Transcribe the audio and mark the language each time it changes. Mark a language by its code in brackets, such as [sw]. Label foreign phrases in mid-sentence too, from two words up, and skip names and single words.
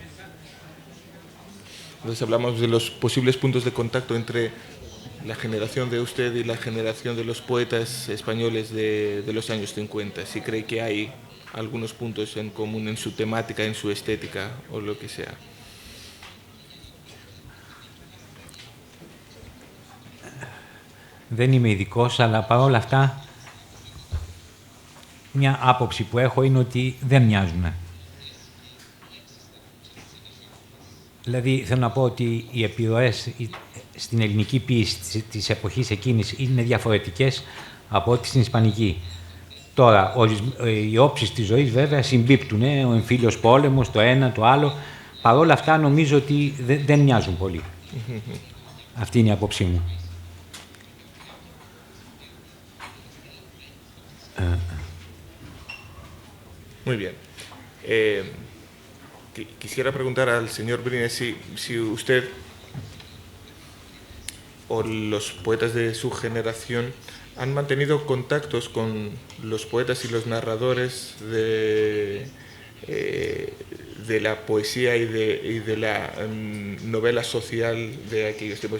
[es] Entonces hablamos de los posibles puntos de contacto entre la generación de usted y la generación de los poetas españoles de los años 50. Si cree que hay algunos puntos en común en su temática, en su estética o lo que sea. [el] Δεν είμαι ειδικός, αλλά παρόλα αυτά μια άποψη που έχω είναι ότι δεν μοιάζουν. Δηλαδή, θέλω να πω ότι οι επιρροές στην ελληνική ποίηση της εποχής εκείνης είναι διαφορετικές από ό,τι στην ισπανική. Τώρα, οι όψεις της ζωής βέβαια συμπίπτουν, ο εμφύλιος πόλεμος, το ένα, το άλλο. Παρ' όλα αυτά νομίζω ότι δεν μοιάζουν πολύ. Αυτή είναι η άποψή μου. [es] Muy bien. Quisiera preguntar al señor Brines si usted o los poetas de su generación han mantenido contactos con los poetas y los narradores de la poesía y de la novela social de aquellos tiempos.